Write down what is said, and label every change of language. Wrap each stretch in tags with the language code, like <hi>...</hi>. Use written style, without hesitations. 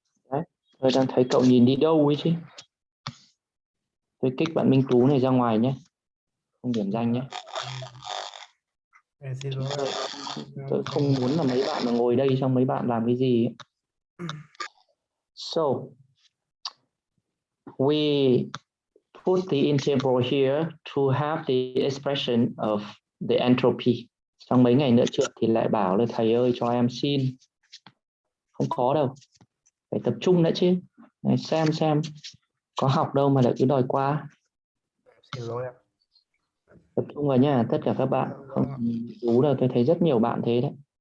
<vi>Đấy, tôi đang thấy cậu nhìn đi đâu ấy chứ. Tôi kích bạn Minh Tú này ra ngoài nhé. Không điểm danh nhé. Tôi không muốn là mấy bạn mà ngồi đây xong mấy bạn làm cái gì ấy.</vi> <en>So we put the integral here to have the expression of the entropy.</en> <vi>Trong mấy ngày nữa trước thì lại bảo là thầy ơi cho em xin. Không khó đâu. Phải tập trung đã chứ. Này, xem có học đâu mà lại cứ đòi qua. Xin lỗi ạ. Tập trung vào nha, tất cả các bạn. Không đủ đâu, tôi thấy rất nhiều bạn thế đấy.</vi>